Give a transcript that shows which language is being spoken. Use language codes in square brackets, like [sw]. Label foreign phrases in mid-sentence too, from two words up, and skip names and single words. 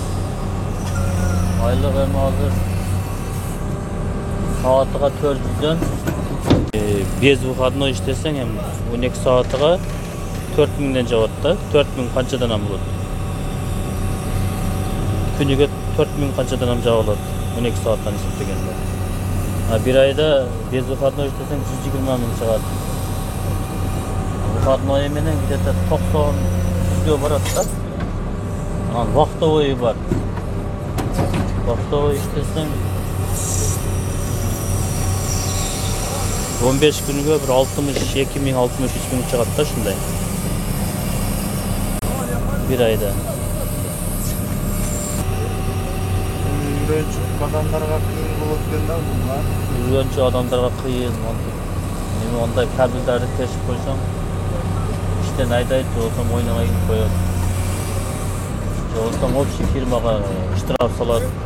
[ky] Айлык эми азыр саатыга 400дөн [ru] без выходной [ky] иштесең эми 12 саатыга 4000ден жабат да. 4000 канчадан болот? Күнүгө 4000 канчадан жабылат 12 сааттан эсептегенде. А бир айда [ru] без выходной [ky] иштесең 120 миң чыгат. Выходной менен где-то 90-100 барат да. Анан вахтовой бар. Вахтовой иштесең 15 күнгө бир 62 миң 63 миң чыгат да ушундай. Бир айда. Үйрөнчүк адамдарга кыйын болот экен да булар. Үйрөнчү адамдарга кыйын. Эми ондай кабелдерди тешип койсоң, иштен айдайт, болсо мойнуна кирип коет. Болсо общий фирмага штраф салат.